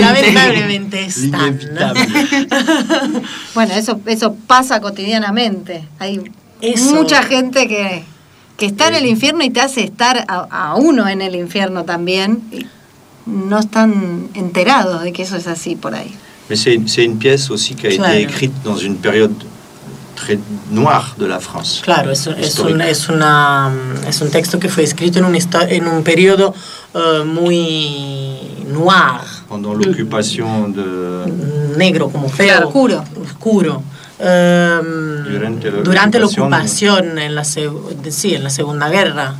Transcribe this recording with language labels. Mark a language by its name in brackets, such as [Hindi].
[Spanish] Lamentablemente están. Inevitable. Bueno, eso pasa cotidianamente. Hay eso. Mucha gente que está en el infierno y te hace estar a uno en el infierno también. Y no están enterados de que eso es así por ahí. [French] Mais c'est une pièce aussi qui a claro. été écrite dans une période très noire de la France. [Spanish] Claro, es un texto que fue escrito en un periodo muy noir. [French] Pendant l'occupation de [Spanish] negro como feo, claro, oscuro. Oscuro. Durante l'occupación en la Segunda Guerra.